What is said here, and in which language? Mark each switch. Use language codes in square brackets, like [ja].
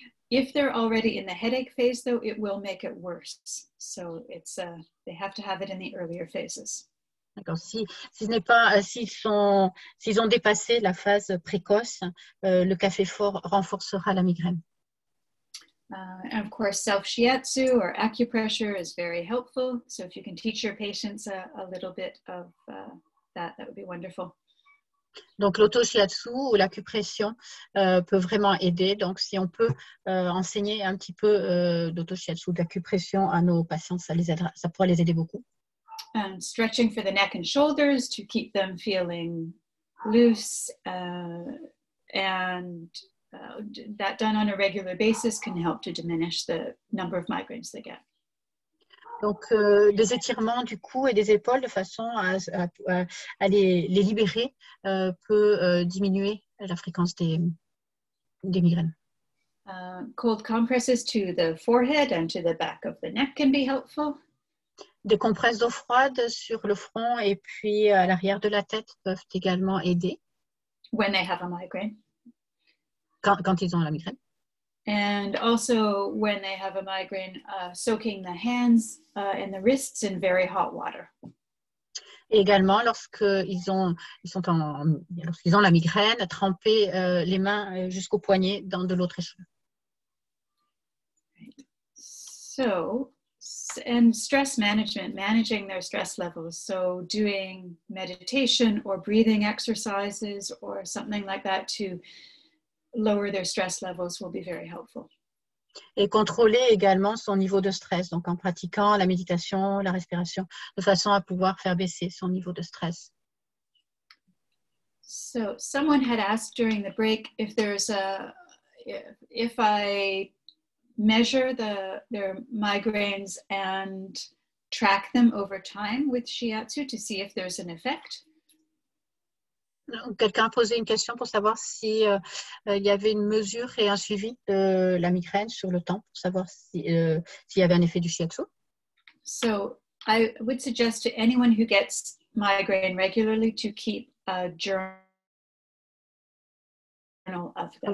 [en] If they're already in the headache phase, though, it will make it worse. So it's they have to have it in the earlier phases. [fr] D'accord. S'ils ont dépassé la phase précoce, le café fort renforcera la migraine. [en] And of course, self-shiatsu or acupressure is very helpful. So if you can teach your patients a little bit of that would be wonderful. [fr] Donc, l'auto-shiatsu ou l'acupression peut vraiment aider. Donc, si on peut enseigner un petit peu d'auto-shiatsu, d'acupression à nos patients, ça pourrait les aider beaucoup. [en] And stretching for the neck and shoulders to keep them feeling loose and that done on a regular basis can help to diminish the number of migraines they get. [fr] Donc, des étirements du cou et des épaules de façon à les libérer peut diminuer la fréquence des migraines. [en] Cold compresses to the forehead and to the back of the neck can be helpful. [fr] Des compresses d'eau froide sur le front et puis à l'arrière de la tête peuvent également aider. [en] When they have a migraine. [fr] Quand ils ont la migraine. [en] And also when they have a migraine, soaking the hands and the wrists in very hot water. [fr] Et également, lorsqu'ils ont la migraine, tremper les mains jusqu'au poignet dans de l'eau très chaude. [en] So, And stress management, managing their stress levels. So doing meditation or breathing exercises or something like that to lower their stress levels will be very helpful. [fr] Et contrôler également son niveau de stress, donc en pratiquant la méditation, la respiration, de façon à pouvoir faire baisser son niveau de stress. [en] So someone had asked during the break if there's if I measure their migraines and track them over time with shiatsu to see if there's an effect. [fr] Quelqu'un a posé une question pour savoir si il y avait une mesure et un suivi de la migraine sur le temps, pour savoir s'il y avait un effet du shiatsu. [en] So I would suggest to anyone who gets migraine regularly to keep a journal of them.